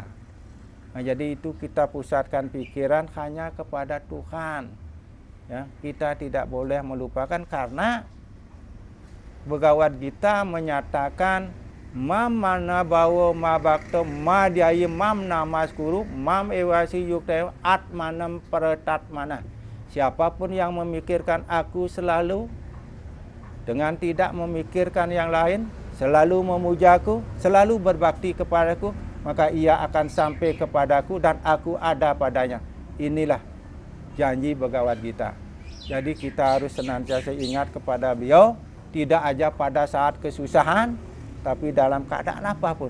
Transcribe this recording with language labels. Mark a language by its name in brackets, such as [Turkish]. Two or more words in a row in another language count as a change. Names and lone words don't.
[Indonesian] Nah, jadi itu kita pusatkan pikiran hanya kepada Tuhan. Ya, kita tidak boleh melupakan, karena Bhagavad Gita menyatakan [Sanskrit] mam mana bawa ma bakto ma diayi mam namaskuru mam ewasi yukta atmanam pratatmana. [Indonesian] Siapapun yang memikirkan aku selalu dengan tidak memikirkan yang lain, selalu memujaku, selalu berbakti kepadaku, maka ia akan sampai kepadaku dan aku ada padanya. Inilah janji Bhagavad Gita. Jadi kita harus senantiasa ingat kepada beliau, tidak aja pada saat kesusahan, tapi dalam keadaan apapun.